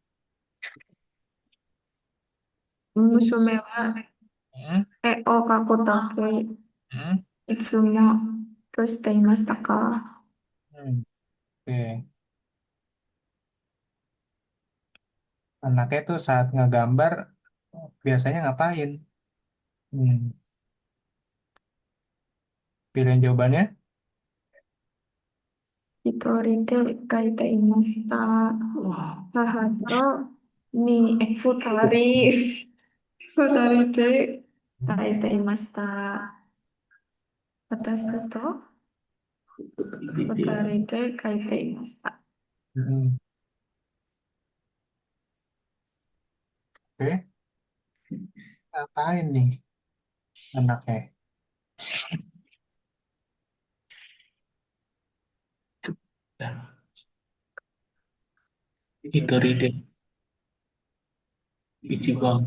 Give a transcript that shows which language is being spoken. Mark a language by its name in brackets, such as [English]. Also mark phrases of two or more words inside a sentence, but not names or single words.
[Japanese] 娘は Hmm? 絵を描くとき、 Hmm? いつもどうしていましたか？ [Indonesian] Hmm. Oke. Anaknya tuh saat ngegambar biasanya ngapain? Hmm. Pilihan jawabannya? [Japanese] 一人で描いていました。母と二人、二人で描いていました。私と二人で描いていました。 [Indonesian] Hmm. Oke. Ngapain nih anaknya? [Japanese] 一人で一番.